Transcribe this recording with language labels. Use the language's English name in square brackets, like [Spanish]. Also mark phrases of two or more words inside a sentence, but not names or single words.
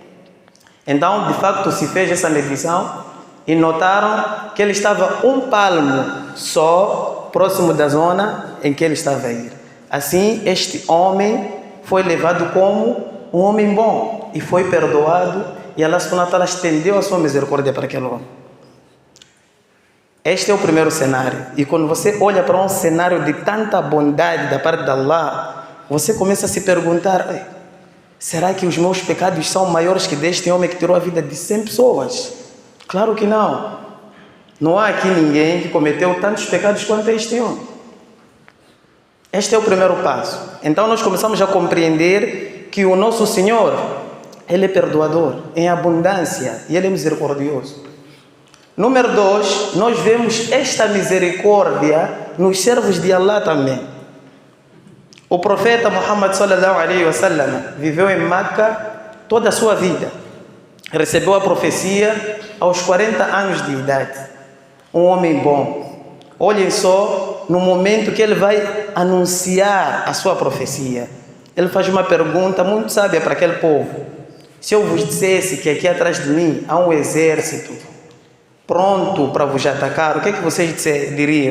[Portuguese] Então, de facto, se fez essa medição e notaram que ele estava um palmo só próximo da zona em que ele estava a ir. Assim, este homem foi levado como um homem bom e foi perdoado, e [Arabic] الله سبحانه وتعالى [Portuguese] estendeu a sua misericórdia para aquele homem. Este é o primeiro cenário. E quando você olha para um cenário de tanta bondade da parte de Allah, você começa a se perguntar: será que os meus pecados são maiores que deste homem que tirou a vida de 100 pessoas? Claro que não. Não há aqui ninguém que cometeu tantos pecados quanto este homem. Este é o primeiro passo. Então nós começamos a compreender que o nosso Senhor, Ele é perdoador em abundância e Ele é misericordioso. Número 2, nós vemos esta misericórdia nos servos de Allah também. O profeta Muhammad [Arabic] صلى الله عليه وسلم [Portuguese] viveu em Meca toda a sua vida. Recebeu a profecia aos 40 anos de idade. Um homem bom. Olhem só, no momento que ele vai anunciar a sua profecia, ele faz uma pergunta muito sábia para aquele povo: se eu vos dissesse que aqui atrás de mim há um exército pronto para vos atacar, o que é que vocês diriam?